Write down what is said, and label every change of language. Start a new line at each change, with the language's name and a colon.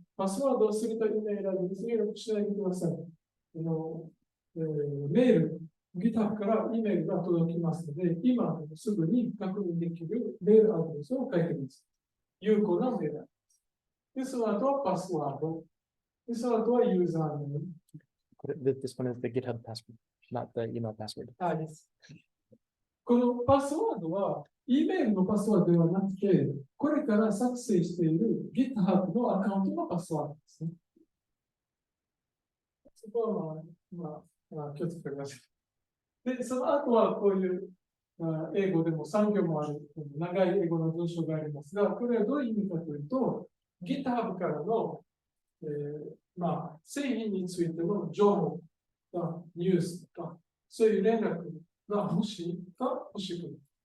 Japanese: パスワードをすると E メールアドレスを入力しないでください。メール、GitHub から E メールが届きますので、今すぐに確認できるメールアドレスを書いてください。有効なメールアドレス。で、その後はパスワード。で、その後はユーザーネーム。
English: This one is the GitHub password, not the email password.
Japanese: です。このパスワードは、E メールのパスワードではなくて、これから作成している GitHub のアカウントのパスワードですね。そこは気をつけてください。で、その後はこういう、英語でも3行もある長い英語の文章がありますが、これはどういう意味かというと、GitHub からの、製品についての情報がニュースとか、そういう連絡が欲しいか欲しくない。